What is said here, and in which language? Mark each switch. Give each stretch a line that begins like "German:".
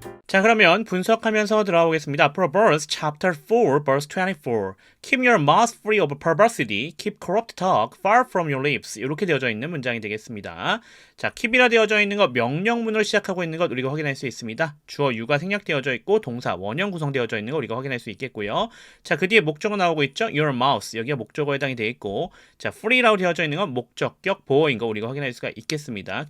Korean: 자, 그러면 분석하면서 들어가보겠습니다.
English: Proverbs chapter 4 verse 24. Keep your mouth free of perversity. Keep corrupt talk far from your lips.
Korean: 이렇게 되어져 있는 문장이 되겠습니다. 자, keep이라 되어져 있는 것 명령문으로 시작하고 있는 것 우리가 확인할 수 있습니다. 주어 유가 생략되어져 있고 동사 원형 구성되어져 있는 거 우리가 확인할 수 있겠고요. 자, 그 뒤에 목적어 나오고 있죠.
English: Your mouth.
Korean: 여기가 목적어에 해당이 되어 있고 자, free라고 되어져 있는 건 목적격 보어인 거 우리가 확인할 수가 있겠습니다.